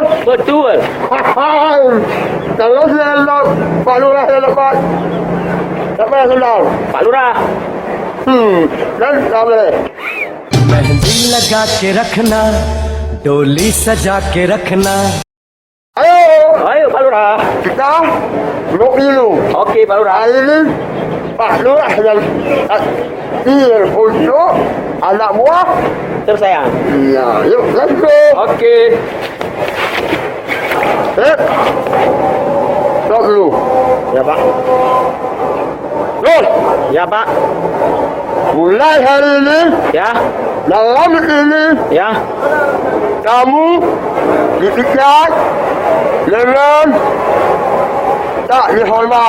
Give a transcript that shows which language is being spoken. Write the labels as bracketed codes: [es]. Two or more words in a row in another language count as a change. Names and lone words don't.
[id] Betul. Hai. Kalau saya nak Pak Lurah yang dapat. Siapa yang senang? Pak Lurah. Dan tak boleh. [hi] मेहंदी लगा के रखना डोली सजा के रखना [id] Ayo. Ayo Pak Lurah. Kita duduk dulu. Okey Pak Lurah. Hari ini Pak Lurah yang takdir untuk anak buah. Tersayang. Ya, yuk, [en] let's go. [id] Okey. Stop dulu. Ya Pak. Terus, Ya Pak. mulai hari ini, Ya. dalam ini, Ya. kamu dipecat dengan tak dihormat.